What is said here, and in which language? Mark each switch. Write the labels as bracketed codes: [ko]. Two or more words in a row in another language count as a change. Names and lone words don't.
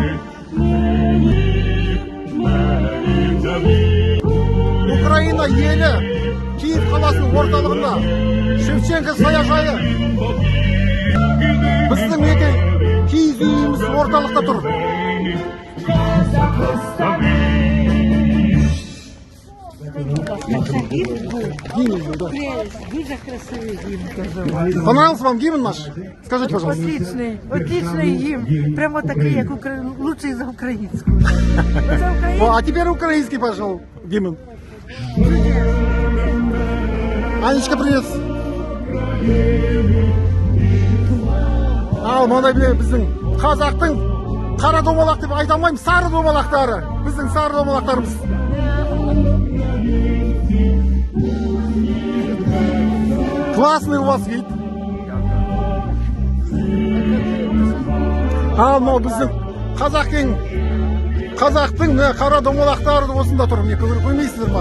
[kk] Украина елі Киев қаласының орталығында Шевченко саяжайы. Біздің киіз үйіміз орталықта тұр. [ru] Понравился вам гимн наш? Скажите, пожалуйста. Отличный гимн. Прямо такой, как лучший за украинскую. А теперь украинский пошел гимн. Анечка, привет. [kk] Ал, мындай біздің қазақтың қара домалақ деп айта алмаймын, сары домалақтары. Біздің сары домалақтарымыз. [ru] Классный у вас вид. [kk] Мынау біздің қазақтың мына қара домалақтары осында тұр. Міне көрмейсіздер ма?